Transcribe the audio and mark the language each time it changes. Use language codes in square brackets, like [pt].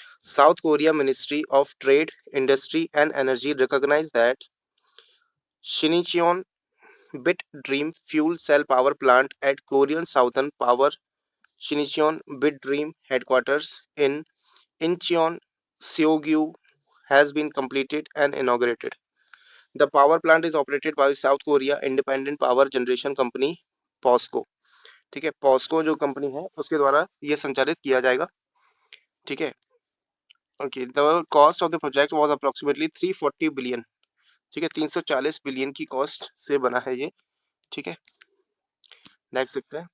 [en] South Korea Ministry of Trade Industry and Energy recognize that Shinincheon Bit Dream fuel cell power plant at Korean Southern Power Shinincheon Bit Dream headquarters in Incheon, Seogyu has been completed and inaugurated. The power plant is operated by South Korea Independent Power Generation Company POSCO. [hi] ठीक है, POSCO जो company है उसके द्वारा ये संचालित किया जाएगा। ठीक है, [en] Okay, the cost of the project was approximately 340 billion. [hi] ठीक है, 340 बिलियन की कॉस्ट से बना है ये। ठीक है, नेक्स्ट देखते हैं।